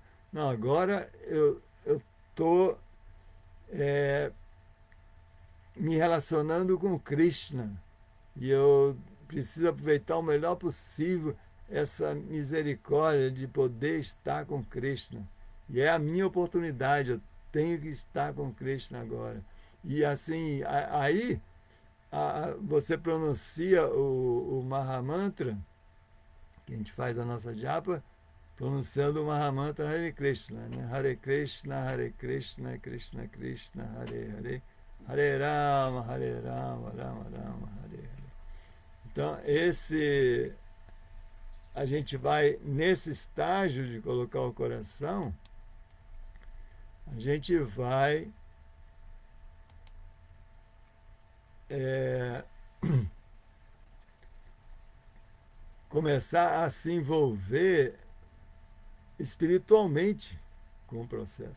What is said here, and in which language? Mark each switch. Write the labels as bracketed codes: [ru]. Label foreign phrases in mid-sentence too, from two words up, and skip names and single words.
[pt] Não, agora eu estou me relacionando com Krishna e eu preciso aproveitar o melhor possível essa misericórdia de poder estar com Krishna. E é a minha oportunidade, eu tenho que estar com Krishna agora. E assim, aí você pronuncia o Mahamantra, que a gente faz a nossa japa, pronunciando o Mahamantra Hare Krishna, né? [sa] Hare Krishna, Krishna Krishna, Hare Hare, Hare Rama, Rama Rama, Hare Hare. [pt] Então, a gente vai nesse estágio de colocar o coração, a gente vai começar a se envolver espiritualmente com o processo.